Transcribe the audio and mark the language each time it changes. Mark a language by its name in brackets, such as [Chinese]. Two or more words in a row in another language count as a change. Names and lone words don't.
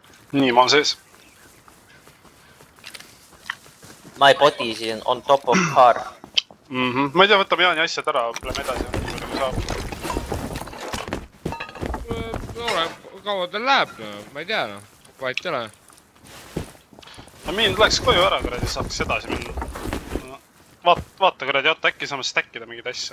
[Estonian] Nii, ma olen sees. [English] My body is on top of car. [Estonian] Ma ei tea, võtame Jaani asjad ära, lähme edasi, kui saab. Kaua ta läheb, ma ei tea, vahet ei ole. Mind läks koju ära, kuradi, saaks edasi minna. Vaata, kuradi, oota, äkki saame stackida mingid asja.